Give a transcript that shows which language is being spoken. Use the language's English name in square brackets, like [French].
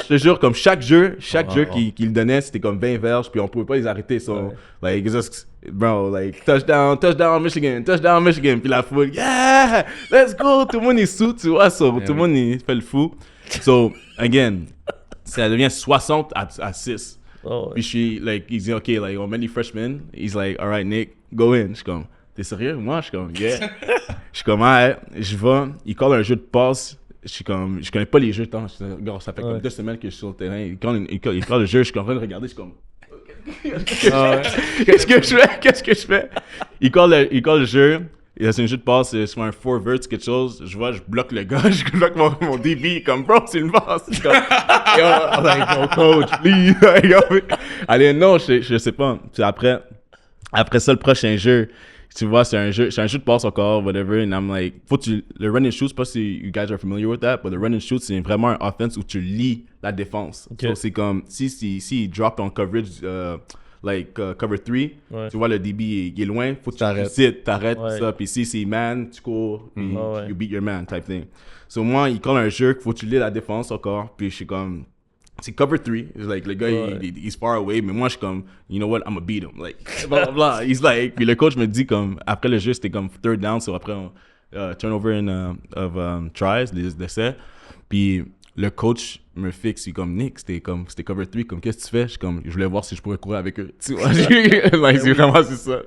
[French] Je te jure, comme chaque jeu qu'il donnait, c'était comme 20 verges, puis on pouvait pas les arrêter. [English] So, like, just, bro, like, touchdown, Michigan. [French] Puis la foule, [English] yeah, let's go. [French] Tout le monde est sous, tu vois. So, tout le monde fait le fou. So, again, ça devient 60 à 6. Puis je suis, like, il dit, OK, like, on met les freshmen. [English] He's like, all right, Nick, go in. [French] Je suis comme, t'es sérieux? Moi, je suis comme, [English] yeah. [French] Je suis comme, ouais, je vais. Il colle un jeu de passe. Je suis comme, je connais pas les jeux de temps. Ça fait comme 2 semaines que je suis sur le terrain. Il colle le jeu, je suis en train de regarder, je suis comme, Qu'est-ce que je fais? Il colle le jeu. C'est un jeu de passe, c'est un forward, quelque chose. Je bloque le gars, je bloque mon DB. Comme, bro, c'est une passe. [English] Comme, yo, like, no coach, please. [French] Allez, non, je sais pas. Puis après ça, le prochain jeu, tu vois, c'est un jeu de passe encore, whatever. [English] And I'm like, le run and shoot, [French] je sais pas si [English] you guys are familiar with that, but le run and shoot, [French] c'est vraiment un offense où tu lis la défense. [English] Okay. [French] So, c'est comme, si drop en coverage, cover 3, tu vois, le DB il est loin, faut que tu t'arrêtes, ça. Puis si c'est man, tu cours, puis [English] you beat your man, type thing. [French] So, moi, il colle un jeu qu'il faut que tu lis la défense encore, puis je suis comme, c'est cover 3. [English] It's like, le gars, he's far away, [French] mais moi, je suis comme, [English] you know what, I'm gonna beat him. Like, blah, blah, blah. He's like, [French] puis le coach me dit, comme, après le jeu, c'était comme third down, so après, turnover of tries, les essais. Puis le coach me fixe, il est comme Nick, c'était cover 3, comme qu'est-ce que tu fais? Je voulais voir si je pourrais courir avec eux. Tu vois, like, c'est vraiment c'est ça.